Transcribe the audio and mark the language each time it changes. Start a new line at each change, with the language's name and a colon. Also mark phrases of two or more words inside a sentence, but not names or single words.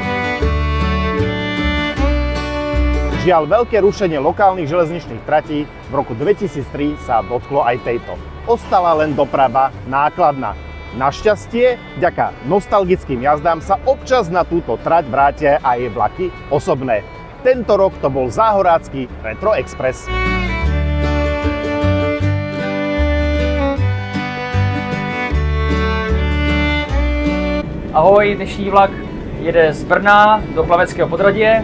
Slovak: Žiaľ, veľké rušenie lokálnych železničných tratí v roku 2003 sa dotklo aj tejto. Ostala len doprava nákladná. Našťastie, vďaka nostalgickým jazdám sa občas na túto trať vrátia aj vlaky osobné. Tento rok to bol záhorácky Retro Express.
Czech: Ahoj, dnešní vlak jede z Brna do Plaveckého podhradě.